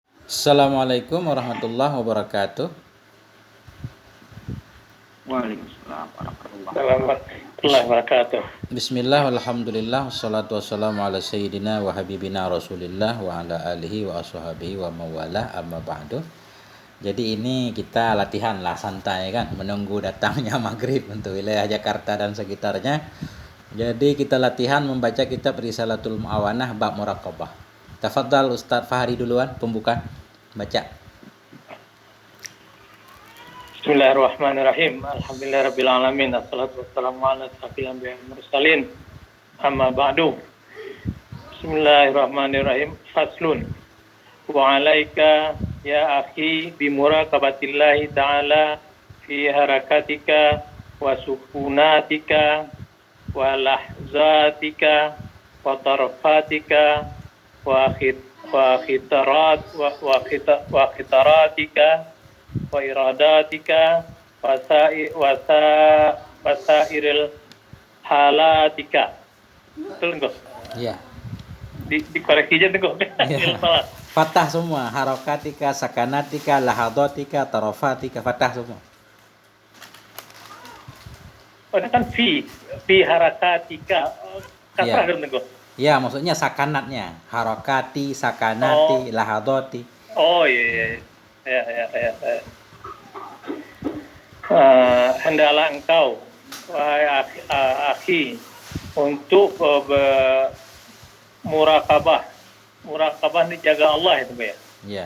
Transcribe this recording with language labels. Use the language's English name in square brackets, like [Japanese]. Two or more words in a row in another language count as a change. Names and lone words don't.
[Arabic] السلام عليكم ورحمة الله وبركاته. وعليكم السلام ورحمة الله ورحمة الله وبركاته. بسم الله، الحمد لله، والصلاة والسلام على سيدنا وحبيبنا رسول الله وعلى آله وأصحابه وموالاه أما بعد. [Indonesian] Jadi ini kita latihan lah, santai kan, menunggu datangnya maghrib untuk wilayah Jakarta dan sekitarnya. Jadi kita latihan membaca kitab Risalatul Mu'awanah bab muraqabah. Tafadhal Ustadz Fahri duluan pembuka baca. [Arabic] بسم الله الرحمن الرحيم. الحمد لله رب العالمين. الصلاة والسلام على أشرف الأنبياء والمرسلين. أما بعد. بسم الله الرحمن الرحيم. فصل. وعليك يا أخي بمراقبة الله تعالى في حركاتك وسكناتك ولحظاتك وطرفاتك وخطراتك وإراداتك وسائر حالاتك. [Indonesian] Betul enggak? Iya. Dikoreksi aja tuh. Iya. Fatah semua, [Arabic] حركاتك، سكناتك، لحظاتك، طرفاتك, [Indonesian] fatah semua. Oh, ini kan [Arabic] في حركاتك. [Indonesian] Kasrah kan tuh. Ya, maksudnya sakanatnya, [Arabic] حركاتي، سكناتي، لحظاتي. [Indonesian] Oh iya. Ya. Hendaklah engkau, wahai akhi, untuk murakabah. Murakabah dijaga Allah itu ya. Ya.